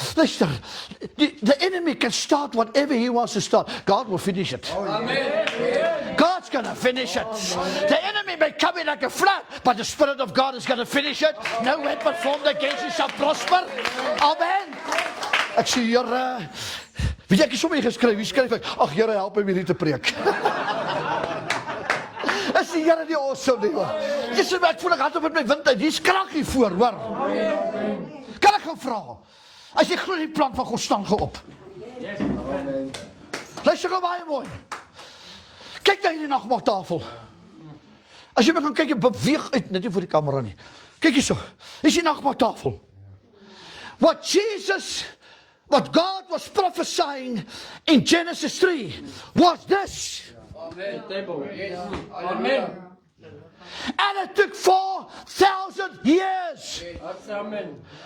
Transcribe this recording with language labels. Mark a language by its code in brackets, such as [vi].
[en] Luister, the enemy can start whatever he wants to start. God will finish it. Amen. God's going to finish it. The enemy may come in like a flood, but the Spirit of God is going to finish it. No weapon formed against you shall prosper. Amen. [af] Ek sê, Here, weet jy, ek het sommer geskryf, wie skryf ek? Ag Here, help my hier te preek. Is die Here nie awesome nie, hoor? Jy sê, ek voel ek hand op met my wind uit, hier's krag hier voor, hoor. Kan ek gou vra? As jy glo die plan van God staan geop. Luister gou baie mooi. Kyk na hierdie nagmaaltafel. As jy my gaan kyk, jy beweeg uit, net nie voor die kamera nie. Kyk hierso, is die nagmaaltafel. [en] What God was prophesying in Genesis 3 was this. Amen. Amen. And it took 4,000 years. Amen.